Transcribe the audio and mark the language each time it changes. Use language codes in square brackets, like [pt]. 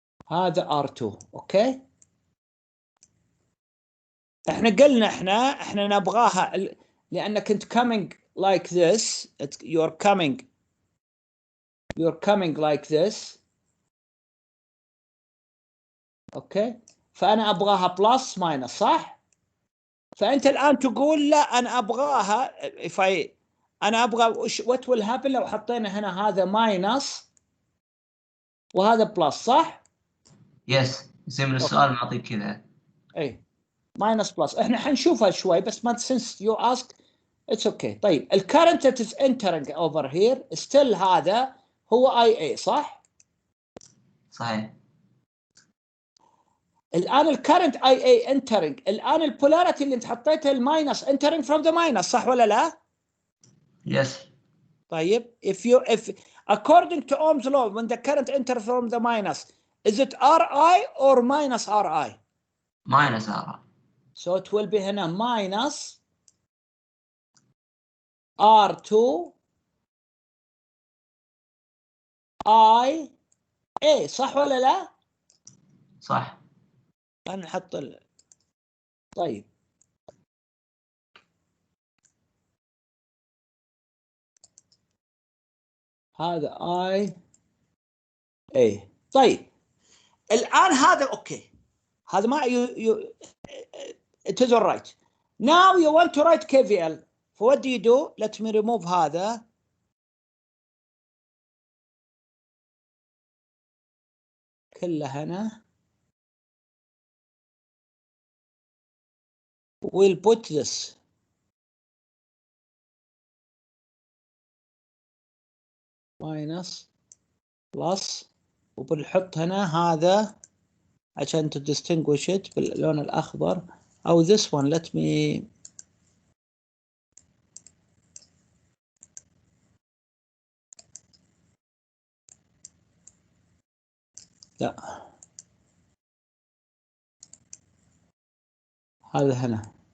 [ar] هذا R2, اوكي. احنا قلنا احنا نبغاها لانك انت [en] coming like this, you're coming like this, [ar] اوكي. فانا ابغاها بلس ماينس، صح؟ فانت الان تقول لا انا ابغاها انا ابغى [en] what will happen [ar] لو حطينا هنا هذا ماينس وهذا بلس، صح؟ يس زي من السؤال معطيك كذا. اي ماينس بلس احنا حنشوفها شوي بس ما [en] since you ask it's okay. [ar] طيب الكرنت [en] that is entering over here still [ar] هذا هو IA، صح؟ صحيح. الان الكرنت IA entering، الان البولاريتي اللي انت حطيتها الماينس [en] entering from the minus، [ar] صح ولا لا؟ [en] Yes. طيب if according to Ohm's law when the current enters from the minus, is it RI or minus RI? Minus RI. So it will be هنا minus R2 IA، [ar] صح ولا لا؟ صح. نحط طيب هذا I A. طيب الآن هذا أوكي، هذا ما [en] it is all right. Now you want to write KVL. So what do you do? Let me remove هذا. [ar] كله هنا. [en] We'll put this. [ar] Minus plus وبنحط هنا هذا عشان [en] to distinguish it [ar] باللون الأخضر أو [en] this one. Let me [ar] لا هذا هنا.